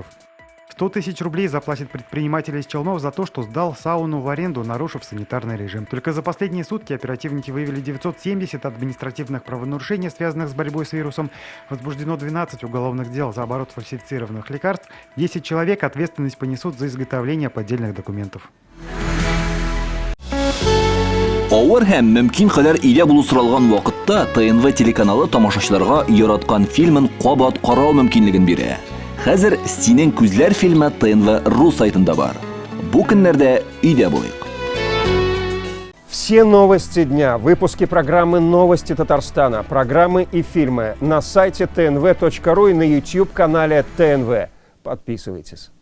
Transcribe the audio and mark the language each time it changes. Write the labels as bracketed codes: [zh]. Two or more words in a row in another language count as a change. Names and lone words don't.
[ru] 100 тысяч рублей заплатит предприниматель из Челнов за то, что сдал сауну в аренду, нарушив санитарный режим. Только за последние сутки оперативники выявили 970 административных правонарушений, связанных с борьбой с вирусом. Возбуждено 12 уголовных дел за оборот фальсифицированных лекарств. 10 человек ответственность понесут за изготовление поддельных документов. [tt] Авыр һәм мөмкин кадәр илә булу соралган вакытта ТНВ телеканалы тамашачыларга яраткан фильмын кабат карау мөмкинлеген бирә. Хәзер «Синең күзләр» фильмы ТНВ.ру сайтында бар. Бу көннәрдә өйдә булыйк. [ru] Все новости дня, выпуски программы «Новости Татарстана», программы и фильмы на сайте tnv.ru и на YouTube-канале ТНВ. Подписывайтесь.